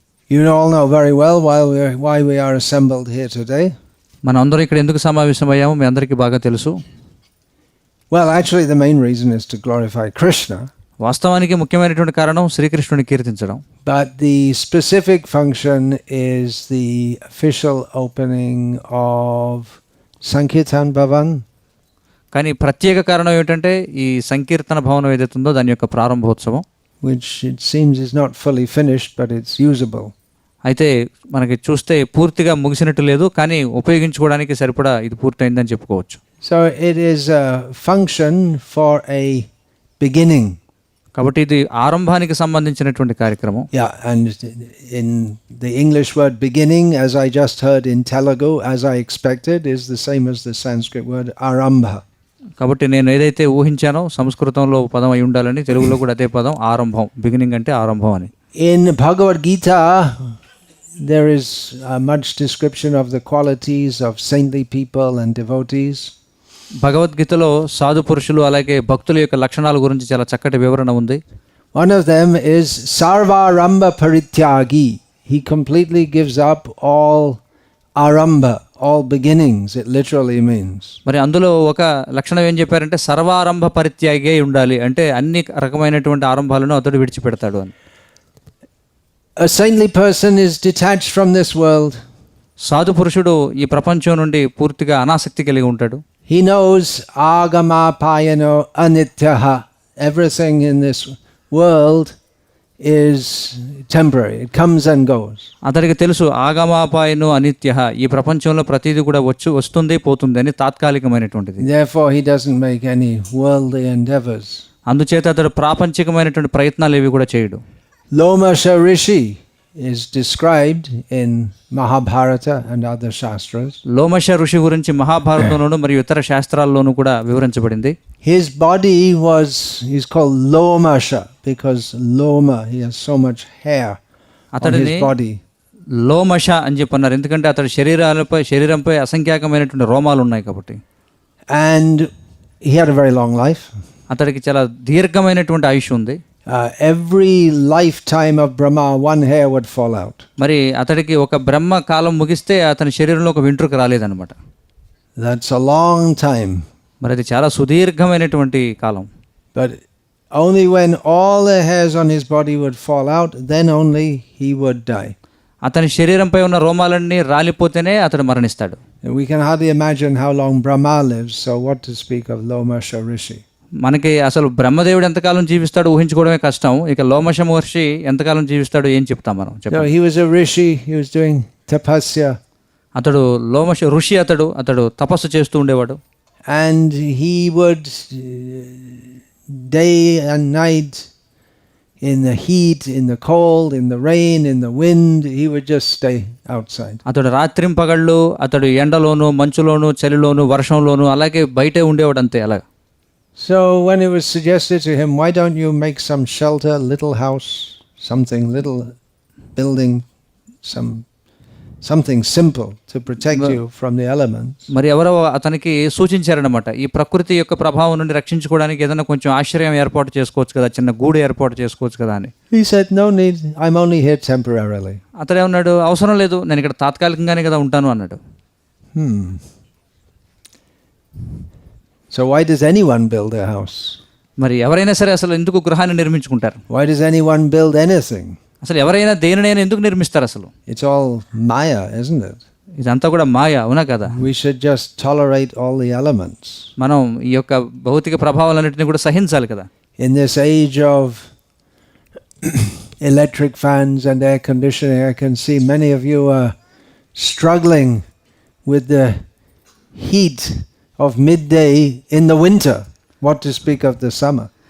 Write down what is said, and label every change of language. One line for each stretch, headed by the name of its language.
English: You all know very well why we are assembled here today.
Telugu: మనం అందరం ఇక్కడ ఎందుకు సమావేశమయ్యామో మీ అందరికీ బాగా తెలుసు.
English: Well, actually the main reason is to glorify Krishna.
Telugu: వాస్తవానికి ముఖ్యమైనటువంటి కారణం శ్రీకృష్ణుని కీర్తించడం.
English: But the specific function is the official opening of Sankirtan Bhavan.
Telugu: కానీ ప్రత్యేక కారణం ఏమిటంటే ఈ సంకీర్తన భవనం ఏదైతే ఉందో దాని యొక్క ప్రారంభోత్సవం,
English: which it seems is not fully finished, but it's usable.
Telugu: అయితే మనకి చూస్తే పూర్తిగా ముగిసినట్టు లేదు, కానీ ఉపయోగించుకోవడానికి సరిపడా ఇది పూర్తయిందని చెప్పుకోవచ్చు.
English: So it is a function for a beginning.
Telugu: కాబట్టి ఇది ఆరంభానికి సంబంధించినటువంటి కార్యక్రమం.
English: Yeah, and in the English word beginning, as I just heard in Telugu, as I expected, is the same as the Sanskrit word arambha.
Telugu: కాబట్టి నేను ఏదైతే ఊహించానో సంస్కృతంలో పదం అయి ఉండాలని తెలుగులో కూడా అదే పదం ఆరంభం, బిగినింగ్ అంటే ఆరంభం అని.
English: In Bhagavad Gita there is much description of the qualities of saintly people and devotees.
Telugu: భగవద్గీతలో సాధు పురుషులు అలాగే భక్తుల యొక్క లక్షణాల గురించి చాలా చక్కటి వివరణ ఉంది.
English: One of them is
Sanskrit: sarvarambha parityagi.
English: He completely gives up all arambha, all beginnings, it literally means.
Telugu: మరి అందులో ఒక లక్షణం ఏం చెప్పారంటే
Sanskrit: సర్వారంభ పరిత్యాగి
Telugu: ఉండాలి, అంటే అన్ని రకమైనటువంటి ఆరంభాలను అతడు విడిచిపెడతాడు అని.
English: A saintly person is detached from this world.
Telugu: సాధు పురుషుడు ఈ ప్రపంచం నుండి పూర్తిగా అనాసక్తి కలిగి ఉంటాడు.
English: He knows
Sanskrit: agama payano anityaha.
English: Everything in this world is temporary. It comes and goes.
Telugu: అతడికి తెలుసు
Sanskrit: ఆగమాపాయను అనిత్యః,
Telugu: ఈ ప్రపంచంలో ప్రతిదీ కూడా వస్తుంది పోతుంది అని తాత్కాలికమైనటువంటిది.
English: Therefore he doesn't make any worldly endeavors.
Telugu: అందుచేత అతడు ప్రాపంచికమైనటువంటి ప్రయత్నాలు ఏవి కూడా చేయడు.
English: Lomasha Rishi is described in Mahabharata and other shastras.
Telugu: Lomasha ఋషి గురించి మహాభారతంలోను మరియు ఇతర శాస్త్రాల్లోనూ కూడా వివరించబడింది.
English: His body is called Lomasha because Loma, he has so much hair on his body.
Telugu: Lomasha అని చెప్పన్నారు ఎందుకంటే అతడి శరీరంపై అసంఖ్యాకమైనటువంటి రోమాలు ఉన్నాయి కాబట్టి.
English: And he had a very long life.
Telugu: అతడికి చాలా దీర్ఘమైనటువంటి ఆయుష్ ఉంది.
English: Every lifetime of Brahma, one hair would fall out.
Telugu: మరి అతడికి ఒక బ్రహ్మ కాలం ముగిస్తే అతని శరీరంలో ఒక వెంట్రుక రాలేదన్నమాట.
English: That's a long time.
Telugu: మరి అది చాలా సుదీర్ఘమైనటువంటి కాలం.
English: But only when all the hairs on his body would fall out, then only he would die.
Telugu: అతని శరీరంపై ఉన్న రోమాలన్నీ రాలిపోతేనే అతడు మరణిస్తాడు.
English: We can hardly imagine how long Brahma lives, so what to speak of Lomasha Rishi.
Telugu: మనకి అసలు బ్రహ్మదేవుడు ఎంతకాలం జీవిస్తాడు ఊహించుకోవడమే కష్టం, ఇక లోమశ మహర్షి ఎంతకాలం జీవిస్తాడు ఏం చెప్తాం మనం.
English: So he was a rishi, he was doing tapasya.
Telugu: అతడు లోమశ ఋషి, అతడు తపస్సు చేస్తూ ఉండేవాడు.
English: And he would day and night, in the heat, in the cold, in the rain, in the wind, he would just stay outside.
Telugu: అతడు రాత్రింపగళ్ళు అతడు ఎండలోను మంచులోను చలిలోను వర్షంలోను అలాగే బయటే ఉండేవాడు అంతే అలా.
English: So when it was suggested to him, why don't you make some shelter, little house, something, little building, something simple to protect you from the elements.
Telugu: మరి ఎవరో అతనికి సూచించారన్నమాట, ఈ ప్రకృతి యొక్క ప్రభావం నుండి రక్షించుకోవడానికి ఏదైనా కొంచెం ఆశ్రయం ఏర్పాటు చేసుకోవచ్చు కదా, చిన్న గూడు ఏర్పాటు చేసుకోవచ్చు కదా అని.
English: He said, no need, I'm only here temporarily.
Telugu: అతడు ఏమన్నాడు, అవసరం లేదు, నేను ఇక్కడ తాత్కాలికంగానే కదా ఉంటాను అన్నాడు.
English: So why does anyone build a house?
Telugu: మరి ఎవరైనా సరే అసలు ఎందుకు గృహాన్ని నిర్మించుకుంటారు?
English: Why does anyone build anything?
Telugu: అసలు ఎవరైనా దేనినైనా ఎందుకు నిర్మిస్తారు అసలు?
English: It's all maya, isn't it?
Telugu: ఇదంతా కూడా మాయ, అవునా కదా?
English: We should just tolerate all the elements.
Telugu: మనం ఈ యొక్క భౌతిక ప్రభావాలన్నిటిని కూడా సహించాలి కదా.
English: In this age of electric fans and air conditioning, I can see many of you are struggling with the heat of midday in the winter, what to speak of the summer.